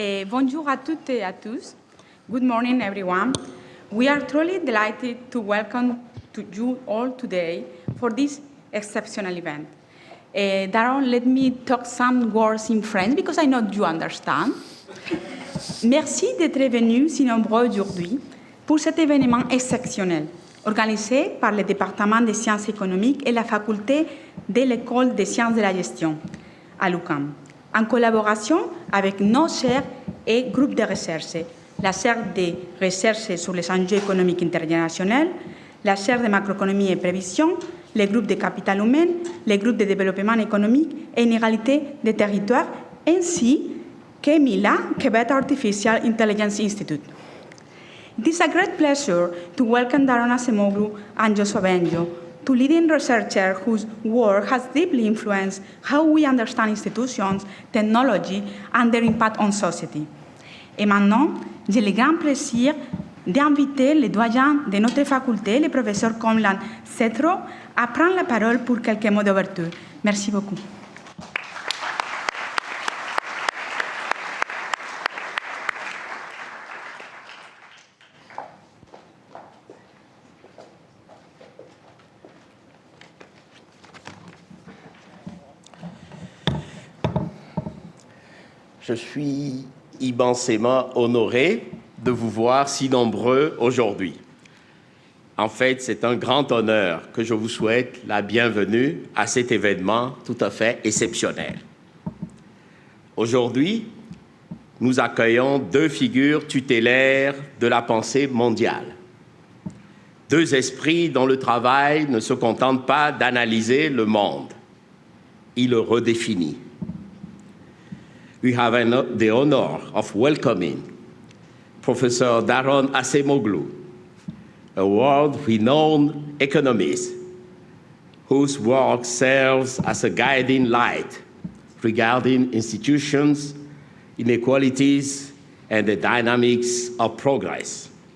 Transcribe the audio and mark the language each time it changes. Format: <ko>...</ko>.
<fr>Bonjour à toutes et à tous.</fr> <en>Good morning, everyone. We are truly delighted to welcome you all today for this exceptional event. Daron, let me talk some words in French because I know you understand.</en> <fr>Merci d'être venus si nombreux aujourd'hui pour cet événement exceptionnel, organisé par le département des sciences économiques et la faculté de l'école des sciences de la gestion à l'UQAM, en collaboration avec nos chaires et groupes de recherche, la chaire de recherche sur les enjeux économiques internationaux, la chaire de macroéconomie et prévision, les groupes de capital humain, les groupes de développement économique et inégalité des territoires, ainsi que Mila, Quebec Artificial Intelligence Institute.</fr> <en>It is a great pleasure to welcome Daron Acemoglu and Yoshua Bengio, two leading researchers whose work has deeply influenced how we understand institutions, technology, and their impact on society.</en> <fr>Et maintenant, j'ai le grand plaisir d'inviter les doyens de notre faculté, les professeurs comme Cette, à prendre la parole pour quelques mots d'ouverture. Merci beaucoup. Je suis immensément honoré de vous voir si nombreux aujourd'hui. En fait, c'est un grand honneur que je vous souhaite la bienvenue à cet événement tout à fait exceptionnel. Aujourd'hui, nous accueillons deux figures tutélaires de la pensée mondiale. Deux esprits dont le travail ne se contente pas d'analyser le monde, il le redéfinit.</fr> <en>We have the honor of welcoming Professor Daron Acemoglu, a world-renowned economist whose work serves as a guiding light regarding institutions, inequalities, and the dynamics of progress.</en>